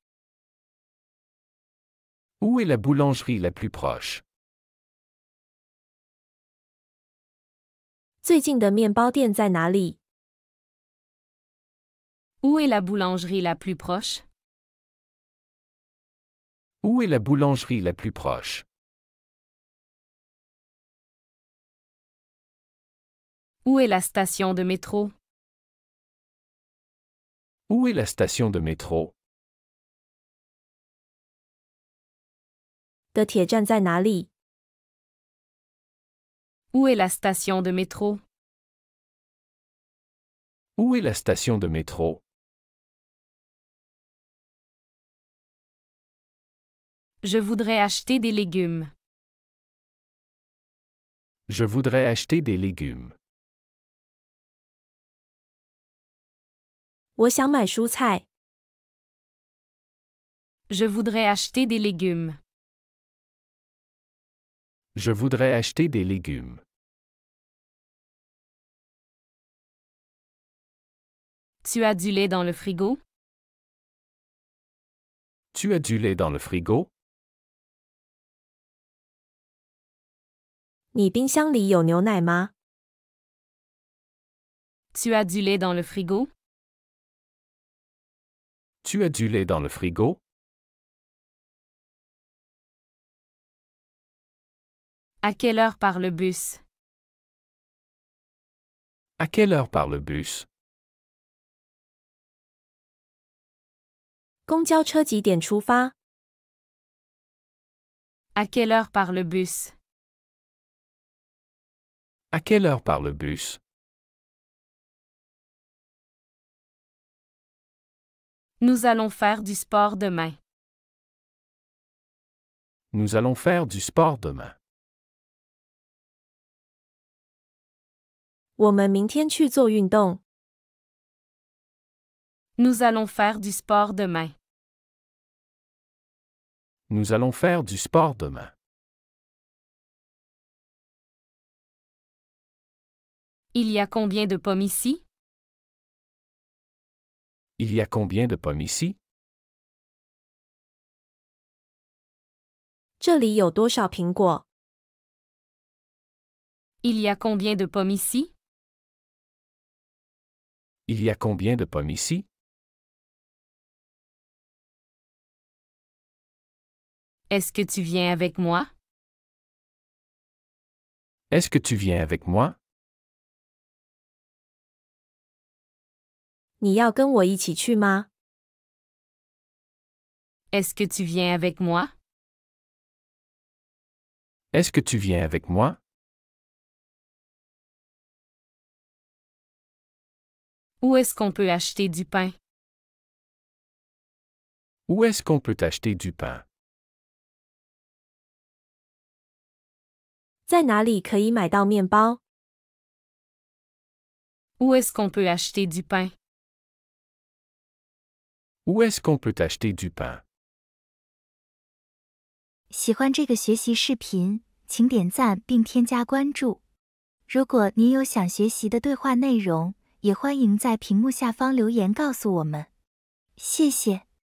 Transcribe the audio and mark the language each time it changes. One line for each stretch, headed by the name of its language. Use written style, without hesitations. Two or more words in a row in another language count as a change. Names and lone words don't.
French: Où est la boulangerie la plus proche?
Chinese: 最近的面包店在哪里？
French: Où est la boulangerie la plus proche? Où est la boulangerie la plus proche? Où est la station de métro? Où est la station de métro?
Chinese: 的铁站在哪里？
French: Où est la station de métro? Où est la station de métro? Je voudrais acheter des légumes. Je voudrais acheter des légumes.
Chinese: 我想买蔬菜。
French: Je voudrais acheter des légumes. Je voudrais acheter des légumes. Tu as du lait dans le frigo? Tu as du lait dans le frigo?
Chinese: 你冰箱里有牛奶吗？
French: Tu as du lait dans le frigo? Tu as du lait dans le frigo? À quelle heure part le bus? À quelle heure part le bus?
Chinese: 公交车几点出发？
French: À quelle heure part le bus? À quelle heure part le bus? Nous allons faire du sport demain. Nous allons faire du sport demain.
Chinese: 我们明天去做运动。
French: Nous allons faire du sport demain. Nous allons faire du sport demain. Il y a combien de pommes ici? Il y a combien de pommes ici?
Chinese: 这里有多少苹果？
French: Il y a combien de pommes ici? Il y a combien de pommes ici? Est-ce que tu viens avec moi? Est-ce que tu viens avec moi?
Chinese: 你要跟我一起去吗？
French: Est-ce que tu viens avec moi? Est-ce que tu viens avec moi? Où est-ce qu'on peut acheter du pain? Où est-ce qu'on peut acheter du pain?
Chinese: 在哪里可以买到面包？
French: Où est-ce qu'on peut acheter du pain? Où est-ce qu'on peut acheter du pain?
Chinese: 喜欢这个学习视频，请点赞并添加关注。如果您有想学习的对话内容，也欢迎在屏幕下方留言告诉我们。谢谢。